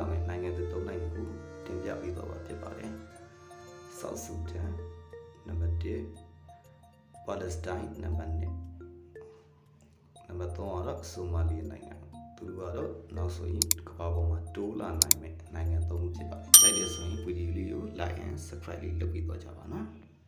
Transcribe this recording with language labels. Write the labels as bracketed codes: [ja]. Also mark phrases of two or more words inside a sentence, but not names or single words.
[my] မယ့်နိုင်ငံတွေ၃နိုင်ငံကိုတင်ပြပေးသွားပါဖြစ်ပါတယ်။ South Sudan နံပါတ်1 Palestine နံပါတ်2နံပါတ်3ကတော့ဆိုမာလီနိုင်ငံသူတို့ကတော့နောက်ဆိုရင်ကမ္ဘာပေါ်မှာတိုးလာနိုင်မယ့်နိုင်ငံ၃ခုဖြစ်ပါတယ်။ကြိုက်တယ်ဆိုရင်ဗီဒီယိုလေးကို [en] like and subscribe [my] လေးလုပ်ပြီးတော့ကြပါနော်။